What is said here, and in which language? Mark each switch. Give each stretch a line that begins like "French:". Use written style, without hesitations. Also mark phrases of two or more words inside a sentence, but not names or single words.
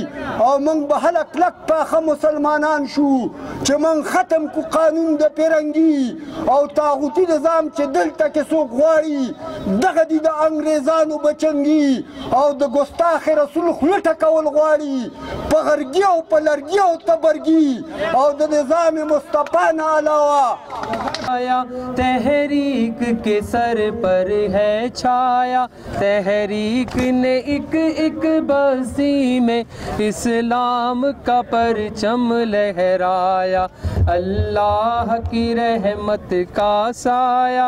Pashto: او موږ به هله کلک پاخه مسلمانان شو چې موږ ختم کو قانون د پیرنګي او طاغوتي نظام چې دلته کې څوک غواړي دغه دي د انګریزانو بچنګي او د ګستاخ رسول خوله ټکول غواړي په غرګي او په لرګي او تبرګي او د نظام مصطفی نه علاوه.
Urdu: تحریک کے سر پر ہے چھایا، تحریک نے ایک بستی میں اسلام کا پرچم لہرایا، اللہ کی رحمت کا سایہ.